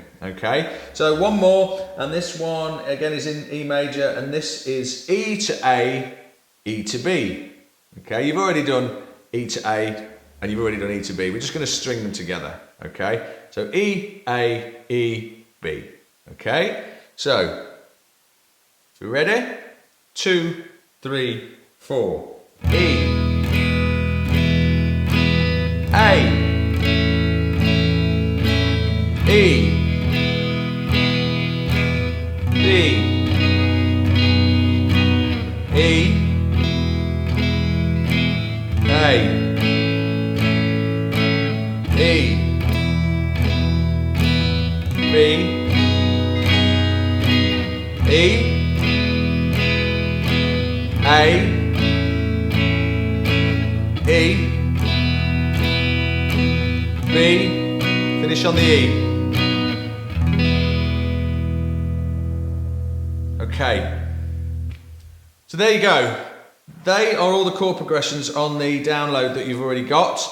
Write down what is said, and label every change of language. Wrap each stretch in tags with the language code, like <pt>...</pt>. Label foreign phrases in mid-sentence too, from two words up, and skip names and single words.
<en>Okay, so one more, and this one again is in E major, and this is E to A, E to B. Okay, you've already done E to A, and you've already done E to B. We're just going to string them together. Okay, so E, A, E, B. Okay, so we ready? 2, 3, 4. E, A, E, B, E, A, E, B, E, A, E, B, finish on the E. Okay, so there you go. They are all the chord progressions on the download that you've already got.</en>